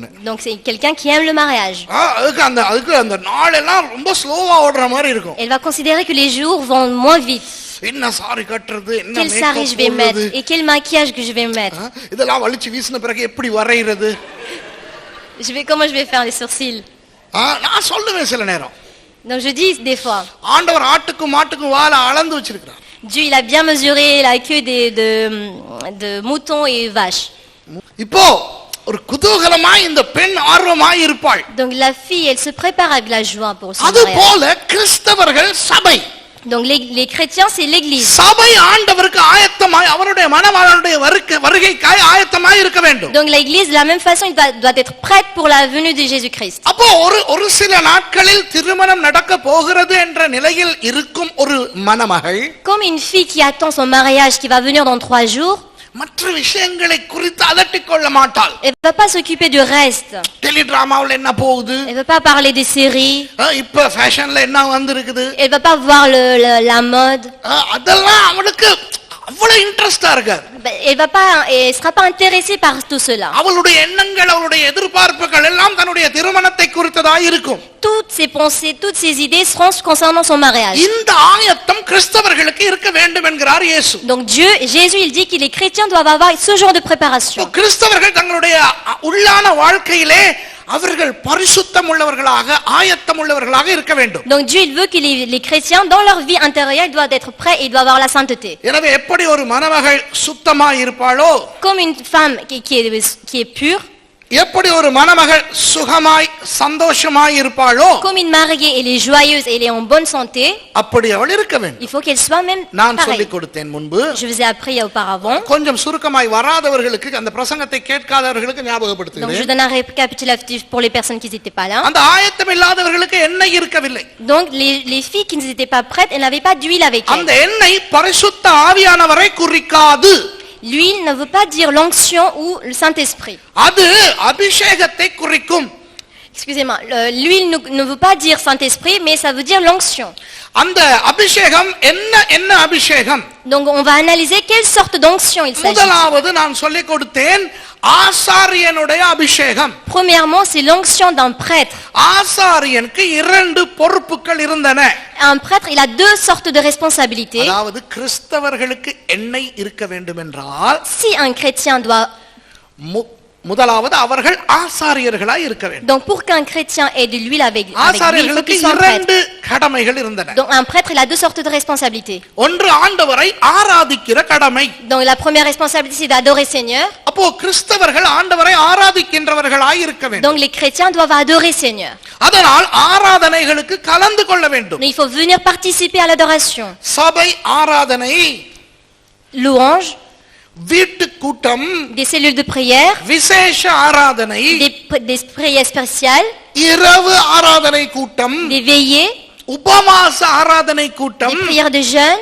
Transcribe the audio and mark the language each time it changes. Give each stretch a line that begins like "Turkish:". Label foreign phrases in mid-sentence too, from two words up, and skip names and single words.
French: Donc c'est quelqu'un qui aime le mariage.
Tamil: அதுக்கு அந்த நாள் எல்லாம் ரொம்ப ஸ்லோவா ஓடுற மாதிரி இருக்கும்.
French: Elle va considérer que les jours vont moins vite.
Tamil: என்ன சாரி கட்டறது, என்ன
French: Quel sari je vais mettre et quel maquillage que je vais mettre.
Tamil: இதெல்லாம் வலிச்சு வீசின பிறகு எப்படி வரையிறது?
French: Comment je vais faire les sourcils?
Tamil: நான் சொல்லுவேன் சில நேரம்.
French: Donc je dis des fois.
Tamil: ஆண்டவர் ஆட்டுக்கும் மாட்டுக்கும் வாலை அளந்து வச்சிருக்கார்.
French: Dieu il a bien mesuré la queue de moutons et vaches.
Tamil: இப்போ ஒரு குதூகலமாய் இந்த பெண் ஆர்வமாய் இருப்பாள்.
French: Donc la fille elle se prépare avec la joie pour son
Tamil: அது
French: mariage.
Tamil: போல கிறிஸ்தவர்கள் சபை
French: Donc les chrétiens, c'est l'église.
Tamil: சபை ஆண்டவருக்கு ஆயத்தமாய் அவருடைய மணவாளனுடைய வருகைக்காய் ஆயத்தமாய் இருக்க வேண்டும்.
French: Donc l'église, de la même façon, doit être prête pour la venue de Jésus-Christ.
Tamil: அப்போ ஒரு சில நாட்களில் திருமணம் நடக்க போகிறது என்ற நிலையில் இருக்கும் ஒரு மணமகள்
French: Comme une fille qui attend son mariage qui va venir dans 3 jours,
Tamil: மற்ற விஷயங்களை குறித்து அலட்டிக் கொள்ள மாட்டாள்.
French: elle ne va pas s'occuper du reste.
Tamil: டெலிடிராமாவில் என்ன போகுது,
French: Elle ne va pas parler des séries.
Tamil: இப்ப ஃபேஷன்ல என்ன வந்திருக்குது,
French: Elle ne va pas voir la mode.
Tamil: அதெல்லாம் அவளுக்கு அவ்வளவு இன்ட்ரெஸ்டா இருக்காது.
French: Elle sera pas intéressée par tout cela.
Tamil: அவளுடைய எண்ணங்கள் அவளுடைய எதிர்பார்ப்புகள் எல்லாம் தன்னுடைய திருமணத்தை குறித்ததாக இருக்கும்.
French: Toutes ses pensées, toutes ses idées seront concernant son mariage.
Tamil: இந்த ஆயத்தம் கிறிஸ்தவர்களுக்கு இருக்க வேண்டும் என்கிறார் இயேசு.
French: Donc Jésus, il dit que les chrétiens doivent avoir ce genre de préparation.
Tamil: கிறிஸ்தவர்கள் தங்களுடைய உள்ளான வாழ்க்கையிலே அவர்கள் பரிசுத்தம் உள்ளவர்களாக ஆயத்தம் உள்ளவர்களாக இருக்க வேண்டும்.
French: Donc Dieu, il veut que les chrétiens dans leur vie intérieure, ils doivent être prêts et ils doivent avoir la sainteté.
Tamil: எனவே எப்படி ஒரு மணமகள் சுத்தமாய் இருப்பாளோ,
French: Comme une femme qui est pure,
Tamil: எப்படி ஒரு மணமகள் சுகமாய் சந்தோஷமாய் இருப்பாளோ,
French: comme une mariée, elle est joyeuse et elle est en bonne santé,
Tamil: அப்படி அவள் இருக்க வேண்டும்.
French: il faut qu'elle soit même
Tamil: நான்
French: pareille.
Tamil: சொல்லிக் கொடுத்தேன் முன்பு.
French: Je vous ai appris auparavant.
Tamil: கொஞ்சம் சுருக்கமாய் வராதவர்களுக்கு, அந்த பிரசங்கத்தை கேட்காதவர்களுக்கு
French: Donc je
Tamil: ஞாபகப்படுத்துகிறேன்.
French: donne un récapitulatif pour les personnes qui n'étaient pas là.
Tamil: அந்த ஆயத்தம் இல்லாதவர்களுக்கு எண்ணெய் இருக்கவில்லை.
French: Donc les filles qui n'étaient pas prêtes, elles n'avaient pas d'huile avec
Tamil: அந்த
French: elles.
Tamil: எண்ணெய் பரிசுத்த ஆவியானவரை குறிக்காது.
French: L'huile ne veut pas dire l'onction ou le Saint-Esprit.
Tamil: அது அபிஷேகத்தை குறிக்கும்.
French: Excusez-moi, l'huile ne veut pas dire Saint-Esprit, mais ça veut dire l'onction.
Tamil: அந்த அபிஷேகம் என்ன அபிஷேகம்?
French: Donc on va analyser quelle sorte d'onction il s'agit.
Tamil: முதலாவது நான் சொல்லிக் கொடுத்தேன், ஆசாரியனுடைய அபிஷேகம்.
French: Premièrement, c'est l'onction d'un prêtre.
Tamil: ஆசாரியனுக்கு 2 பொறுப்புகள் இருந்தன.
French: Un prêtre, il a 2 sortes de responsabilités.
Tamil: அதாவது கிறிஸ்தவர்களுக்கு எண்ணெய் இருக்க வேண்டும் என்றால்,
French: Si un chrétien doit...
Tamil: முதலாவது அவர்கள் ஆசாரியர்களாய் இருக்க வேண்டும்.
French: Donc pour qu'un chrétien ait de l'huile avec lui, il faut
Tamil: ஆசாரியர்களுக்கு
French: qu'il soit un prêtre.
Tamil: 2 கடமைகள் இருந்தன.
French: Donc un prêtre, il a 2 sortes de responsabilités.
Tamil: ஒன்று ஆண்டவரை ஆராதிக்கிற கடமை.
French: Donc la première responsabilité, c'est d'adorer Seigneur.
Tamil: அப்போ கிறிஸ்தவர்கள் ஆண்டவரை ஆராதிக்கின்றவர்களாய் இருக்க வேண்டும்.
French: Donc les chrétiens doivent adorer Seigneur.
Tamil: அதனால் ஆராதனைகளுக்கு கலந்து கொள்ள வேண்டும்.
French: Donc il faut venir participer à l'adoration.
Tamil: சபை ஆராதனை,
French: Louange,
Tamil: வீட்டு கூட்டம்,
French: des cellules de prière,
Tamil: விசேஷ ஆராதனை,
French: des prières spéciales,
Tamil: இரவு ஆராதனை கூட்டம்,
French: des veillées,
Tamil: உபவாச ஆராதனை கூட்டம்,
French: des prières de jeûne.